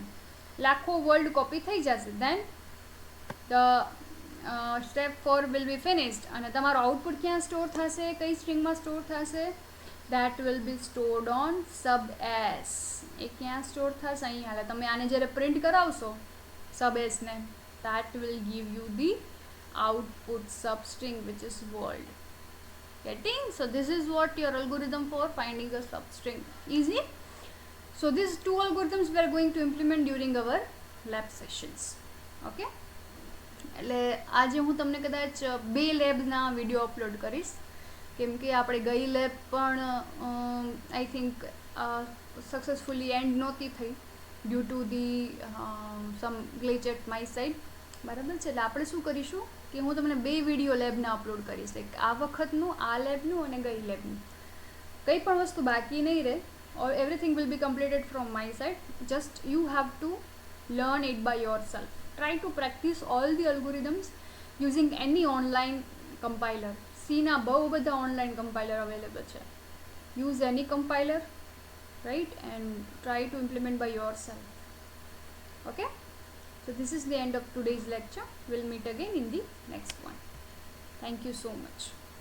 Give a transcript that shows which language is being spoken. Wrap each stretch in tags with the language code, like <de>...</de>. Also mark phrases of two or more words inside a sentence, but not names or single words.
<en>લાખો world copy</en> <gu>થઈ જશે,</gu> <en>then the step 4 will be finished.</en> <gu>અને તમારો આઉટપુટ ક્યાં સ્ટોર થશે? કઈ સ્ટ્રિંગમાં સ્ટોર થશે?</gu> <en>that will be stored on sub S.</en> <gu>એ ક્યાં સ્ટોર થશે? અહીંયા. એટલે તમે આને જ્યારે પ્રિન્ટ કરાવશો સબ એસને,</gu> <en>that will give you the output substring which is world. Getting? So this is what your algorithm for finding a substring. Easy? So these two algorithms we are going to implement during our lab sessions. Okay?</en> <gu>એટલે આજે હું તમને કદાચ 2 લેબના વિડીયો અપલોડ કરીશ, કેમ કે આપણે ગઈ લેબ પણ</gu> <en>I think successfully end</en> <gu>નહોતી થઈ</gu> <en>due to the some glitch at my side.</en> <gu>બરાબર છે, એટલે આપણે શું કરીશું કે હું તમને 2 વિડીયો લેબના અપલોડ કરીશ, એક આ વખતનું, આ લેબનું અને ગઈ લેબનું. કંઈ પણ વસ્તુ બાકી નહીં રહે,</gu> <en>or everything will be completed from my side. Just you have to learn it by yourself. Try to practice all the algorithms using any online compiler.</en> <gu>C ના બહુ બધા</gu> <en>online compiler available</en> <gu>છે.</gu> <en>Use any compiler, right, and try to implement by yourself. Okay? So this is the end of today's lecture. We'll meet again in the next one. Thank you so much.</en>